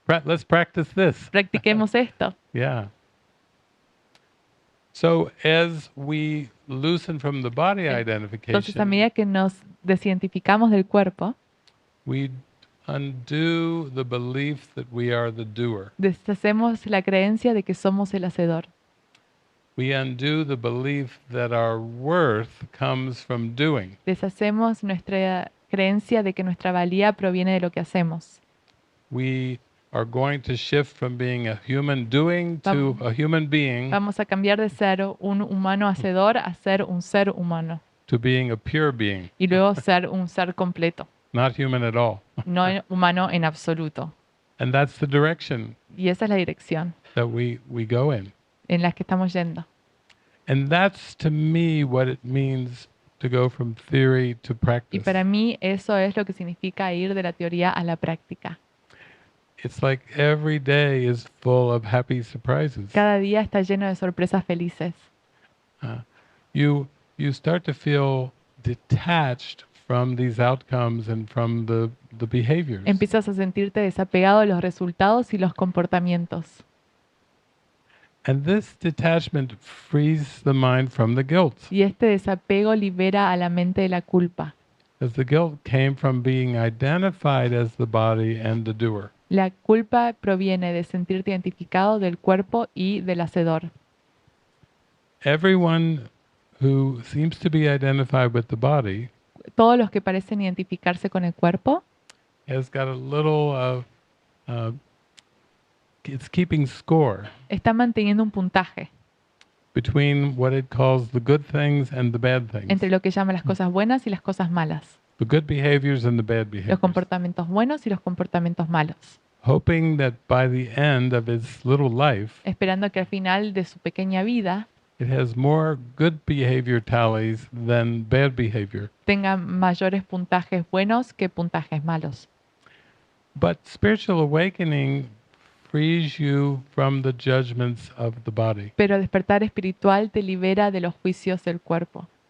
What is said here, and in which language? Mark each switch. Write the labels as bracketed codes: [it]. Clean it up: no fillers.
[en] Let's practice this. [es] practiquemos esto. [en] Yeah. So as we loosen from the body [es] Entonces, a [en] identification, [es] medida que nos desidentificamos del cuerpo, [en] we undo the belief that we are the doer. [es] deshacemos la creencia de que somos el hacedor. [en] We undo the belief that our worth comes from doing. [es] Deshacemos nuestra creencia de que nuestra valía proviene de lo que hacemos. [en] We are going to shift from being a human doing to a human being [es] Vamos a cambiar de ser un humano hacedor a ser un ser humano. [en] to being a pure being, [es] Y luego ser un ser completo, [en] not human at all. [es] no humano en absoluto. [en] And that's the direction [es] Y esa es la dirección [en] that we go in. [es] en la que estamos yendo. [en] And that's to me what it means to go from theory to [es] Y [en] practice. [es] para mí eso es lo que significa ir de la teoría a la práctica. [en] It's like every day is full of happy surprises. [es] Cada día está lleno de sorpresas felices. [en] You start to feel detached from these outcomes and from the behaviors. [es] Empiezas a sentirte desapegado de los resultados y los comportamientos. [en] And this detachment frees the mind from the guilt. [es] Y este desapego libera a la mente de la culpa. [en] As the guilt came from being identified as the body and the doer. [es] La culpa proviene de sentirte identificado del cuerpo y del hacedor. [en] Everyone who seems to be identified with the body [es] Todos los que parecen identificarse con el cuerpo [en] has got a little it's keeping score [es] están manteniendo un puntaje [en] between what it calls the good things and the bad things. [es] entre lo que llama las cosas buenas y las cosas malas. [en] The good behaviors and the bad [es] Los [en] behaviors. [es] comportamientos buenos y los comportamientos malos. [en] Hoping that by the end of its little life, [es] Esperando que al final de su pequeña vida [en] it has more good behavior tallies than bad behavior. [es] tenga mayores puntajes buenos que puntajes malos. [en] But spiritual awakening frees you from the judgments of the body. [es] Pero el despertar espiritual te libera de los juicios del cuerpo.